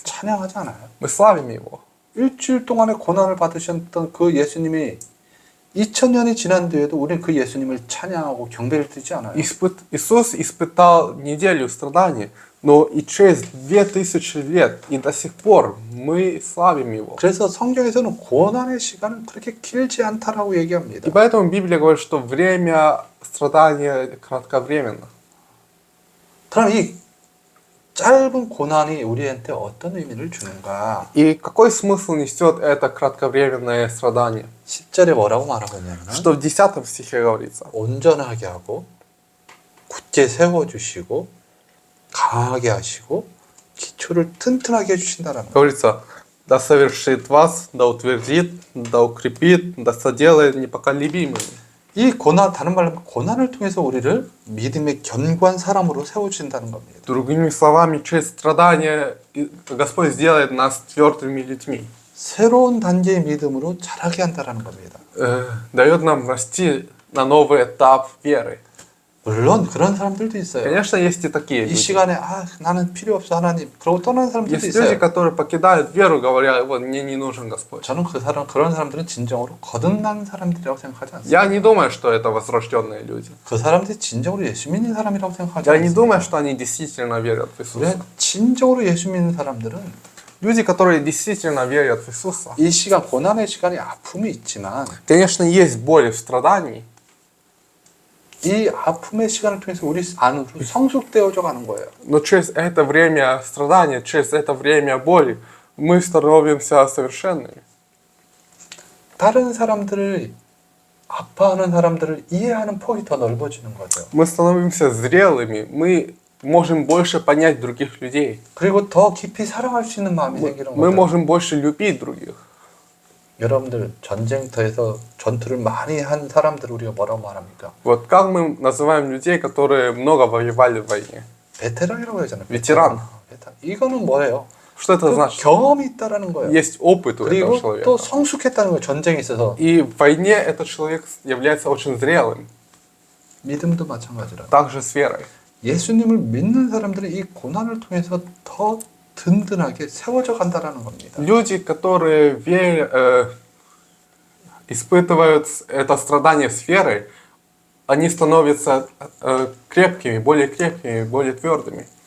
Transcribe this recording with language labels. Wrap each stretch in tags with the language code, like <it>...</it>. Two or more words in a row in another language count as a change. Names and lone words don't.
<ko>찬양하지 않아요.</ko> <ru>Мы славим Его.</ru> <ko>일주일 동안의 고난을 받으셨던 그 예수님이 2000년이 지난 뒤에도 우리는 그 예수님을 찬양하고 경배를 드리지 않아요.</ko> <ru>Иисус испытал неделю страданий, но и через 2000 лет, и до сих пор мы славим Его.</ru> <ko>그래서 성경에서는 고난의 시간은 그렇게 길지 않다라고 얘기합니다.</ko> <ru>И поэтому Библия говорит, что время страдания кратковременно.</ru> <ko>그럼 이 짧은 고난이 우리한테 어떤 의미를 주는가?</ko> <ru>И какой смысл несет это кратковременное страдание?</ru> <ko>10절에 뭐라고 말하고 있냐면</ko> <ru>Что в 10 стихе говорится.</ru> <ko>온전하게 하고 굳게 세워주시고 강하게 하시고 기초를 튼튼하게 해주신다라는 거예요.</ko> <ru>Говорится, да совершит вас, да утвердит, да укрепит, да соделает непоколебимыми.</ru> <ko>이 고난, 다른 말로 하면 고난을 통해서 우리를 믿음의 견고한 사람으로 세워주신다는 겁니다.</ko> <ru>Другими словами, через страдания Господь сделает нас твердыми людьми.</ru> <ko>새로운 단계의 믿음으로 자라게 한다는 겁니다.</ko> <ru>Дает нам расти на новый этап веры.</ru> <ko>물론 그런 사람들도 있어요.</ko> <ru>Конечно, есть и такие</ru> <ko>이</ko> <ru>люди.</ru> <ko>시간에 나는 필요 없어 하나님 그러고 떠나는 사람들도</ko> <ru>Есть люди,</ru> <ko>있어요.</ko> <ru>которые покидают веру, говоря, вот мне не нужен Господь.</ru> <ko>저는 그런 사람들은 진정으로 거듭난 사람들이라고 생각하지 않습니다.</ko> <ru>Я не думаю, что это возрожденные люди.</ru> <ko>그 사람들이 진정으로 예수 믿는 사람이라고 생각하지</ko> <ru>Я не думаю,</ru> <ko>않습니다.</ko> <ru>что они действительно верят в Иисуса.</ru> <ko>우리가 진정으로 예수 믿는 사람들은</ko> <ru>Люди, которые действительно верят в Иисуса.</ru> <ko>이 시간 고난의 시간이 아픔이 있지만</ko> <ru>Конечно, есть боль в страдании,</ru> <ko>이 아픔의 시간을 통해서 우리 안으로 성숙되어져 가는 거예요.</ko> <ru>но через это время страдания, через это время боли мы становимся совершенными.</ru> <ko>다른 사람들을 아파하는 사람들을 이해하는 폭이 더 넓어지는 거죠.</ko> <ru>Мы становимся зрелыми, мы можем больше понять других людей.</ru> <ko>그리고 더 깊이 사랑할 수 있는 마음이 생기는</ko> <ru>Мы</ru> <ko>거죠.</ko> <ru>можем больше любить других.</ru> <ko>여러분들 전쟁터에서 전투를 많이 한 사람들 우리가 뭐라고 말합니까?</ko> <ru>Вот как мы называем людей, которые много воевали в войне?</ru> <ko>베테랑이라고 하잖아요. 베테랑. 베테랑. 이거는 뭐예요?</ko> <ru>Что это</ru> <ko>그</ko> <ru>значит?</ru> <ko>경험이 있다라는 거예요.</ko> <ru>Есть опыт у этого</ru> <ko>그리고</ko> <ru>человека.</ru> <ko>또 성숙했다는 거예요. 전쟁에 있어서.</ko> <ru>И в войне этот человек является очень зрелым.</ru> <ko>믿음도 마찬가지라.</ko> <ru>Также с верой.</ru> <ko>예수님을 믿는 사람들은 이 고난을 통해서 더 든든하게 세워져 간다라는 겁니다.</ko> <ru>Люди, которые испытывают это страдание с верой, они становятся крепкими, более твердыми.</ru>